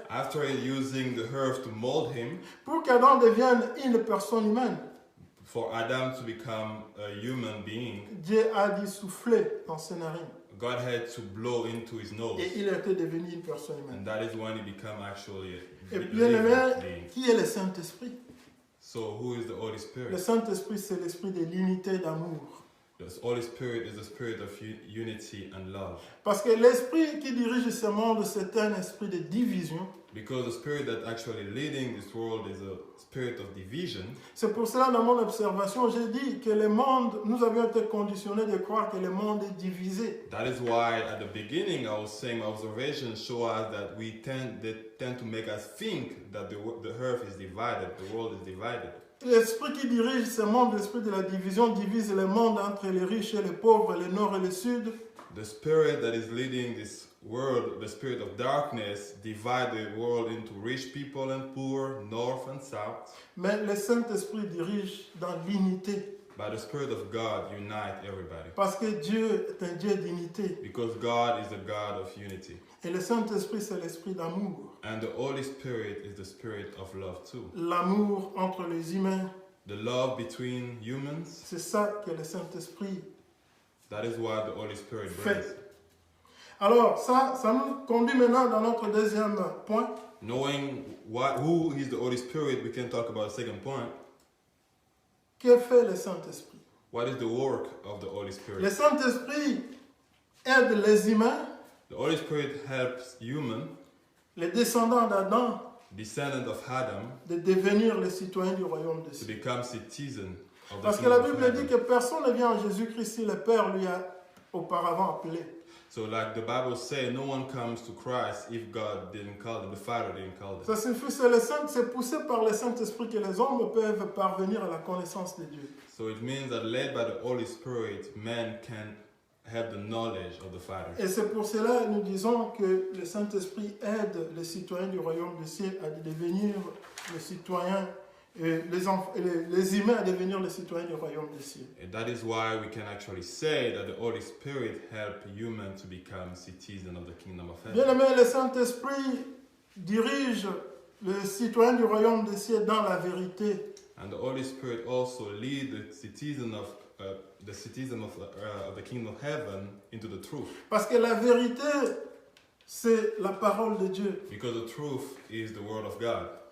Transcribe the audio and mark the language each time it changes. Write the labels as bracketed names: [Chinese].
[English] after using the earth to mold him, [French] pour qu'Adam devienne une personne humaine, [English] for Adam to become a human being, [French] Dieu a dit souffler dans ses narines. [English] God had to blow into his nose. [French] Et il était devenu une personne humaine. [English] And that is when he became actually a [French] Et bien [English] living [French] aimé, [English] being. [French] qui est le Saint-Esprit? [English] So who is the Holy [French] Le [English] Spirit? [French] Saint-Esprit, c'est l'esprit de l'unité d'amour. [English] The Holy Spirit is the spirit of unity and love. [French] Parce que l'esprit qui dirige ce monde, c'est un esprit de division. [English] Because the spirit that actually leading this world is a spirit of division. [French] C'est pour cela, dans mon observation, j'ai dit que le monde, nous avions été conditionnés de croire que le monde est divisé. [English] That is why at the beginning I was saying my observations show us that they tend to make us think that the earth is divided, the world is divided. [French] L'esprit qui dirige ce monde, l'esprit de la division, divise le monde entre les riches et les pauvres, le nord et le sud. [English] The spirit that is leading this world, the spirit of darkness, divide the world into rich people and poor, north and south. [French] Mais le Saint-Esprit dirige dans l'unité. [English] But the spirit of God unite everybody. [French] Parce que Dieu est un Dieu d'unité. [English] Because God is the God of unity. [French] Et le Saint-Esprit, c'est l'esprit d'amour. [English] And the Holy Spirit is the spirit of love too. [French] L'amour entre les humains. [English] The love between humans. [French] C'est ça que le Saint-Esprit [English] That is what the Holy Spirit [French] fait. [English] brings. [French] Alors, ça nous conduit maintenant dans notre deuxième point. [English] Knowing who is the Holy Spirit, we can talk about the second point. [French] Que fait le Saint-Esprit? [English] What is the work of the Holy Spirit? [French] Le Saint-Esprit aide les humains, [English] The Holy Spirit helps human, [French] les descendants d'Adam, [English] descendant of Adam, [French] de devenir les citoyens du royaume des [English] to [French] cieux. [English] become citizen of the [French] Parce que [English] kingdom [French] la [English] of [French] Bible dit [English] heaven. [French] que personne ne vient en Jésus-Christ si le Père lui a auparavant appelé. [English] So like the Bible says, no one comes to Christ if God didn't call them, the Father didn't call them. [French] Ça signifie c'est poussé par le Saint-Esprit que les hommes peuvent parvenir à la connaissance de Dieu. [English] So it means that led by the Holy Spirit, man can have the knowledge of the Father. [French] Et c'est pour cela que nous disons que le Saint-Esprit aide les citoyens du royaume des cieux à devenir les citoyens, les humains à devenir les citoyens du royaume des cieux. [English] And that is why we can actually say that the Holy Spirit helped humans to become citizens of the kingdom of [French] Bien [English] heaven. [French] aimé, le Saint-Esprit dirige les citoyens du royaume des cieux dans la vérité. [English] And the Holy Spirit also lead the citizen of the kingdom of heaven into the truth. [French] Parce que la vérité, c'est la parole de Dieu. [English] Because the truth is the word of God.